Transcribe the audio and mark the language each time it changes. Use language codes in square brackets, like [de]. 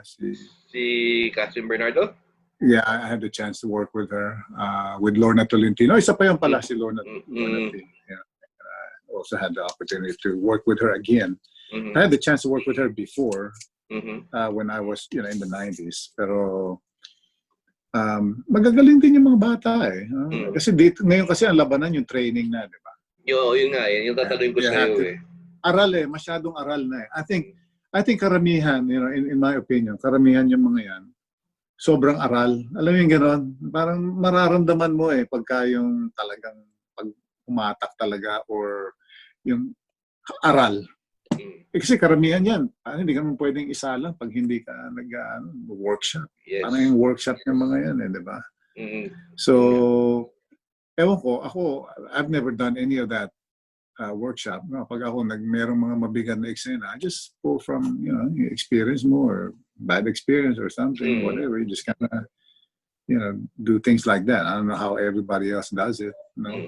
[tl] si Catherine Bernardo? [en] Yeah, I had the chance to work with her, with Lorna Tolentino. [tl] Isa pa yung pala si [en] Lorna Tolentino. Yeah. I also had the opportunity to work with her again. I had the chance to work with her before, when I was, you know, in the 90s. [tl] Pero, magagaling din yung mga bata Kasi dito, ngayon kasi ang labanan yung training na, di ba? Yun nga, yung tatanungin ko sa'yo Aral masyadong aral na [en] I think [tl] karamihan, you know, [en] in my opinion, [tl] karamihan yung mga yan, sobrang aral. Alam mo yung gano'n? Parang mararamdaman mo pagka yung talagang pag umatak talaga or yung aral. Kasi karamihan yan. Hindi ka naman pwedeng isa lang pag hindi ka nag-workshop. [en] Yes. [tl] Parang yung workshop ng mga yan di ba? [en] So, [tl] ewan ko, [en] I've never done any of that workshop. No? [tl] Pag ako merong mga mabigat na eksena, [en] I just pull from, you know, experience [tl] mo [en] or bad experience or something, whatever. You just kind of, you know, do things like that. I don't know how everybody else does it, you know?